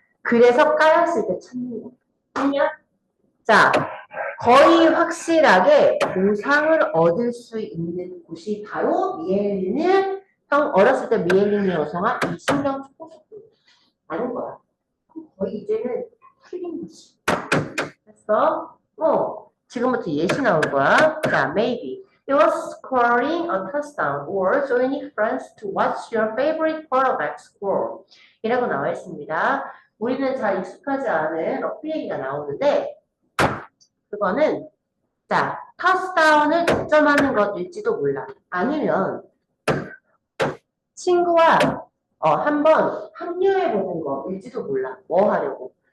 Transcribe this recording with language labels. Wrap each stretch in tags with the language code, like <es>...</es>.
<ko>그래서 까였을 때 찾는 거. 됐냐? 자, 거의 확실하게 보상을 얻을 수 있는 곳이 바로 미엘린을 어렸을 때 미엘린이 형성한 이 신경 초고속도로. 아는 거야. 거의 이제는 틀린 거지. 됐어? 지금부터 예시 나올 거야.</ko> <en>자, maybe you're scoring a touchdown or joining friends to watch your favorite quarterback score.</en> <ko>이라고 나와 있습니다. 우리는 잘 익숙하지 않은 러프 얘기가 나오는데 그거는 자, 터치다운을 득점하는 것일지도 몰라. 아니면 친구와 한번 합류해보는 거일지도 몰라. 뭐 하려고.</ko>